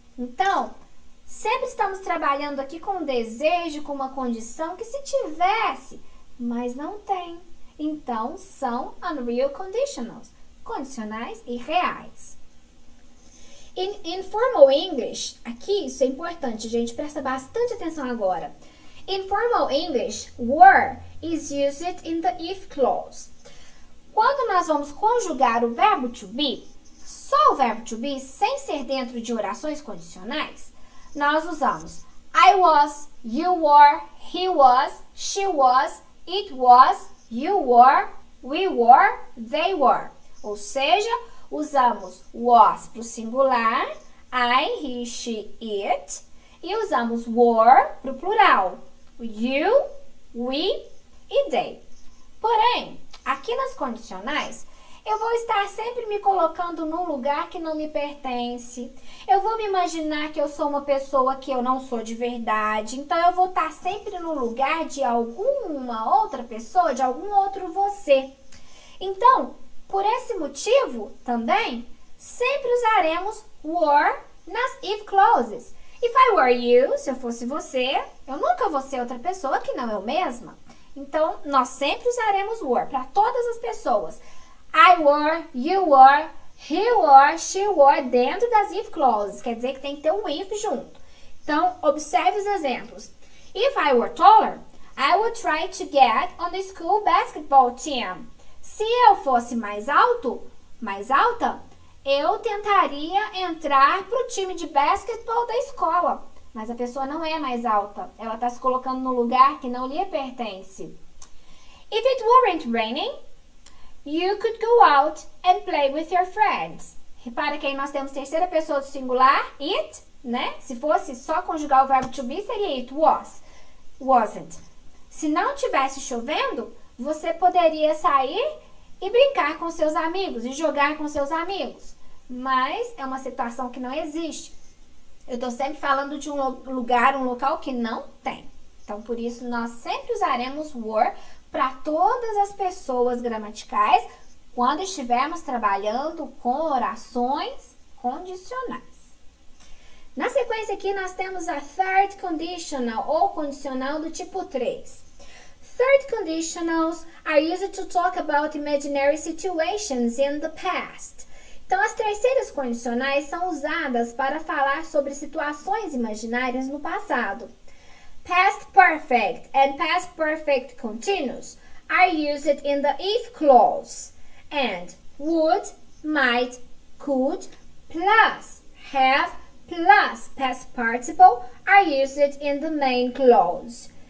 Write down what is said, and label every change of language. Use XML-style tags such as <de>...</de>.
<pt>Então, sempre estamos trabalhando aqui com um desejo, com uma condição que se tivesse, mas não tem. Então, são unreal conditionals, condicionais irreais. In informal English, aqui isso é importante, gente, presta bastante atenção agora.</pt> <en>In formal English, were is used in the if clause.</en> <pt>Quando nós vamos conjugar o verbo to be, só o verbo to be, sem ser dentro de orações condicionais, nós usamos</pt> <en>I was, you were, he was, she was, it was, you were, we were, they were.</en> <pt>Ou seja, usamos was para o singular, I, he, she, it, e usamos were para o plural, you, we e they. Porém, aqui nas condicionais, eu vou estar sempre me colocando num lugar que não me pertence. Eu vou me imaginar que eu sou uma pessoa que eu não sou de verdade. Então, eu vou estar sempre no lugar de alguma outra pessoa, de algum outro você. Então, por esse motivo, também, sempre usaremos were nas if clauses.</pt> <en>If I were you,</en> <pt>se eu fosse você, eu nunca vou ser outra pessoa que não eu mesma. Então, nós sempre usaremos were para todas as pessoas.</pt> <en>I were, you were, he were, she were,</en> <pt>dentro das</pt> <en>if clauses.</en> <pt>Quer dizer que tem que ter um if junto. Então, observe os exemplos.</pt> <en>If I were taller, I would try to get on the school basketball team.</en> <pt>Se eu fosse mais alta, eu tentaria entrar para o time de basquetebol da escola. Mas a pessoa não é mais alta. Ela está se colocando no lugar que não lhe pertence.</pt> <en>If it weren't raining, you could go out and play with your friends.</en> <pt>Repara que aí nós temos terceira pessoa do singular, it, né? Se fosse só conjugar o verbo to be, seria it was, wasn't. Se não tivesse chovendo, você poderia sair e brincar com seus amigos e jogar com seus amigos. Mas é uma situação que não existe. Eu estou sempre falando de um lugar, um local que não tem. Então, por isso, nós sempre usaremos were para todas as pessoas gramaticais quando estivermos trabalhando com orações condicionais. Na sequência aqui, nós temos a third conditional ou condicional do tipo 3.</pt> <en>Third conditionals are used to talk about imaginary situations in the past.</en> <pt>Então, as terceiras condicionais são usadas para falar sobre situações imaginárias no passado.</pt> <en>Past perfect and past perfect continuous are used in the if clause. And would, might, could, plus have, plus past participle are used in the main clause.</en>